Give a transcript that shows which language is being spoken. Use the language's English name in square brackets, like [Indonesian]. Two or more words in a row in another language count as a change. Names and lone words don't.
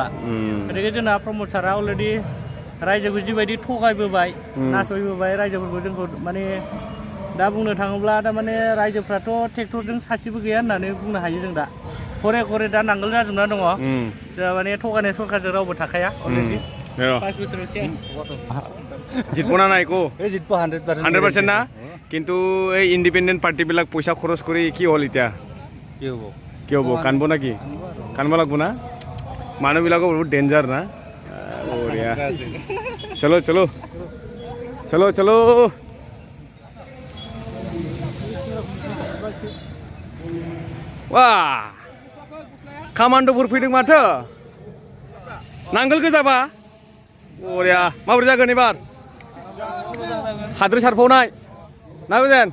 [Bodo] गतिके जोंना प्रमद सारा अलरेडि रायजोखौ जिबायदि थगायबोबाय, नासयबोबाय रायजोफोरखौ, जोंखौ माने दा बुंनो थाङोब्ला थारमाने रायजोफ्राथ' ट्रेक्टरजों सासेबो गैया होननानै बुंनो हायो जों दा। खरे दा नांगोल जाजोबना दङ। जोंहा माने थगायनाय सरकारजों रावबो थाखाया अलरेडि। 5 बोसोराव शेष [Assamese] জিতব না নাই কো? জিতব 100% না? কিন্তু এই ইন্ডিপেন্ডেন্ট পার্টি বিলাক পয়সা খরচ করে কি হল এতিয়া? কি হব? কানব নাকি? কানব লাগবো না? মানুহ বিলাকো বহুত ডেঞ্জাৰ না? বঢ়িয়া। [Bodo] চলো। Wah, kamandoफोर फैदों माथो? नांगोल गोजाबा? बरिया। माबोरै जागोन एबार? हाद्रि सारफावनाय ना बेजेन?